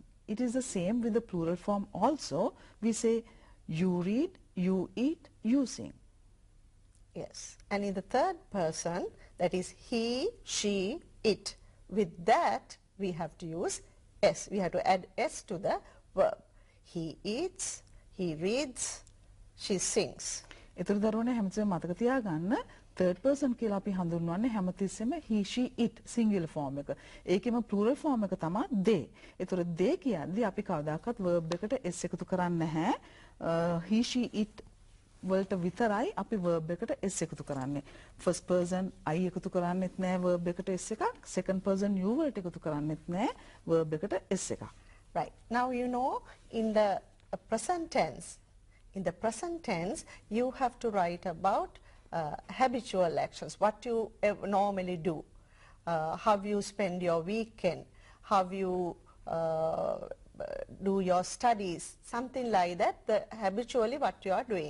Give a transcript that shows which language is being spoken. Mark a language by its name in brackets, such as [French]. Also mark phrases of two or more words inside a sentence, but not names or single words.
[English] It is the same with the plural form also. We say you read, you eat, you sing. Yes. And in the third person, that is he, she, it. With that, we have to use s. We have to add s to the verb. He eats, he reads, she sings. [Sinhala] ඒතර දරුවනේ හැමතිස්සෙම මතක තියාගන්න [English] third person [Sinhala] කියලා අපි හඳුන්වන්නේ හැමතිස්සෙම [English] he, she, it singular form [Sinhala] එක. ඒකෙම [English] plural form [Sinhala] එක තමයි they. ඒතර they කියද්දි අපි කවදාකවත් verb එකට s එකතු කරන්නේ නැහැ. [English] he, she, it [Sinhala] වලට විතරයි අපි verb එකට s එකතු කරන්නේ. [English] first person I [Sinhala] එකතු කරන්නේත් නැහැ verb එකට s එකක්. [English] second person you [Sinhala] වලට එකතු කරන්නේත් නැහැ verb එකට s එකක්. [English] Right. Now you know in the present tense, you have to write about habitual actions, what you normally do, how you spend your weekend, how you do your studies, something like that, habitually what you are doing.